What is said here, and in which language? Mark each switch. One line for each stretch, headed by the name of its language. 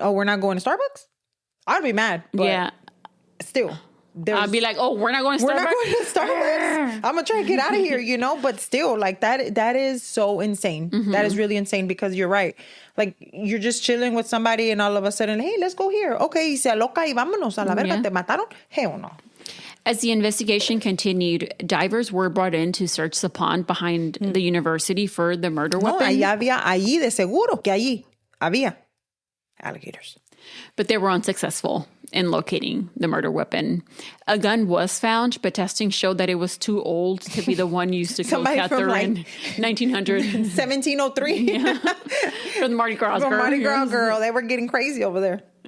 English: Oh, we're not going to Starbucks? I'd be mad. But yeah. Still. I'd be like, oh, we're not going to Starbucks? We're not going to Starbucks. I'm going to try to get out of here, you know? But still, like, that is so insane. Mm-hmm. That is really insane because you're right. Like, you're just chilling with somebody and all of a sudden, hey, let's go here.
Spanish: Okay, y se aloca y vámonos a la verga. Te mataron?
English: Hell no. As the investigation continued, divers were brought in to search the pond behind the university for the murder weapon.
Spanish: Allí de seguro que allí había alligators.
English: But they were unsuccessful in locating the murder weapon. A gun was found, but testing showed that it was too old to be the one used to kill Katherine in 1900. 1703. Yeah. From the Mardi Gras girl. From Mardi Gras girl. They were getting crazy over there.